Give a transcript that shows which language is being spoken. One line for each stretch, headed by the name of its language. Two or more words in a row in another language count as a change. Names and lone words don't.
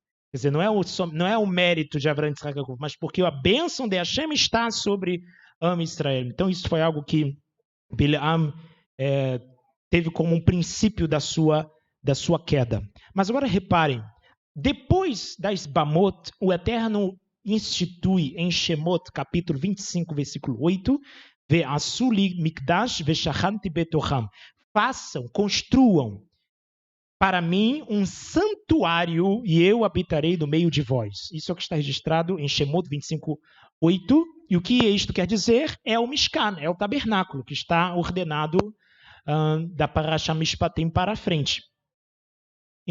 Portuguese: Quer dizer, não é o mérito de Avraham, Yitzhak e Yaakov, mas porque a bênção de Hashem está sobre
Hebrew: עם ישראל.
Portuguese: Então, isso foi algo que Bilaam teve como um princípio da sua queda. Mas agora reparem, depois das Bamot, o Eterno institui em Shemot, capítulo 25, versículo 8,
Hebrew: ועשו לי מקדש ושכנתי בתוכם.
Portuguese: Façam, construam para mim um santuário e eu habitarei no meio de vós. Isso é o que está registrado em Shemot 25, 8. E o que isto quer dizer? É o Mishkan, é o tabernáculo que está ordenado da Parashá Mishpatim para frente.